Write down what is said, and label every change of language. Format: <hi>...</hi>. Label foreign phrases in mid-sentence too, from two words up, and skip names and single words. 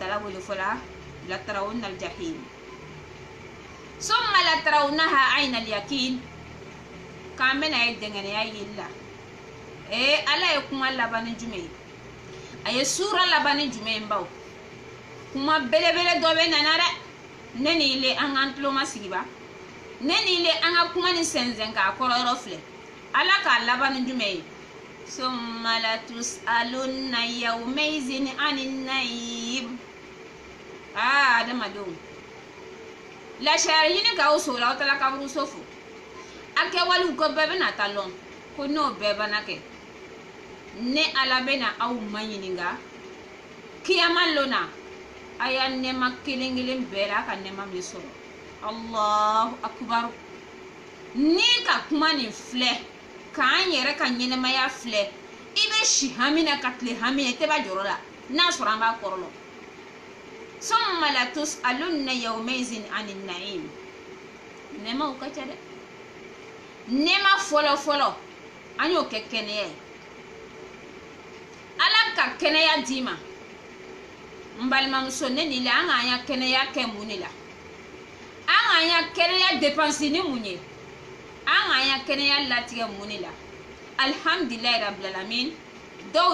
<bm>ta'ala wele fɔla</bm> <ar>لترون الجحيم ثم لترونها عين اليقين</ar> <bm>k'an bɛna ye dɛngɛniya yeli la ala ye kuma laban ni jumɛn ye a ye sura laban ni jumɛn ye baw kuma belebele dɔ bɛ nana dɛ ne ni ile an k'an tulo ma sigi ba ne ni ile an ka kuma ni sɛnsɛn k'a kɔrɔ yɔrɔ filɛ ala k'a laban ni jumɛn ye</bm> <ar>ثم لتسألن يومئذ عن النعيم</ar> <bm>adamadenw lasariya ɲini k'aw so la aw taara kaburuso fo a kɛwalew ko bɛɛ bɛna ta lɔn ko n'o bɛɛ bana kɛ ne ala bɛna aw ma ɲininka kiyama lona a y'a nɛɛma kelen kelen bɛɛ la a ka nɛɛma min sɔrɔ</bm> <ar>الله أكبر</ar> <bm>ni ka kuma nin filɛ k'an yɛrɛ ka ɲɛnɛmaya filɛ i bɛ si hami na ka tile hami na i tɛ ba jɔrɔ la n'a sɔrɔ an b'a kɔrɔ lɔ</bm> <ar>ثم لتسألن يومئذ عن النعيم</ar> <bm>nɛɛmaw ka ca dɛ nɛɛma fɔlɔ fɔlɔ an y'o kɛ kɛnɛya ye ala ka kɛnɛya d'i ma n balimamuso ne ni la an k'an ya kɛnɛya kɛ mun de la an k'an ya kɛnɛya dépense ni mun ye an k'an ya kɛnɛya latigɛ mun de la</bm> <ar>الحمد لله رب العالمين</ar> <bm>dɔw</bm>